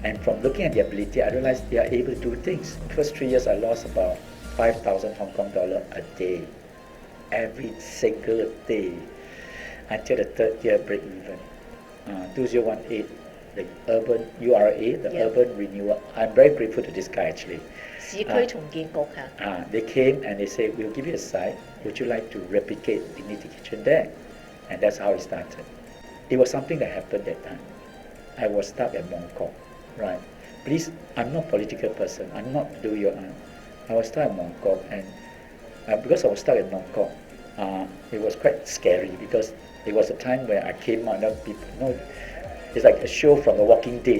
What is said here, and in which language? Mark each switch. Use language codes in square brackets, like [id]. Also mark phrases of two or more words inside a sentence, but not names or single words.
[en] And from looking at their ability, I realized they are able to do things. First 3 years, I lost about 5,000 Hong Kong dollar a day, every single day, until the third year break even. 2018, the urban URA, the Yeah. urban renewal. I'm very grateful to this guy actually. [yue] 市區重建局嚇， [en] They came and they said, we'll give you a site. Would you like to replicate Dignity Kitchen there? And that's how it started. It was something that happened that time. I was stuck at Mong Kok, right? Please, I'm not a political person. I'm not do your. I was stuck at Mong Kok, and because I was stuck at Mong Kok, it was quite scary because it was a time where I came out and people, it's like a show from The Walking Dead.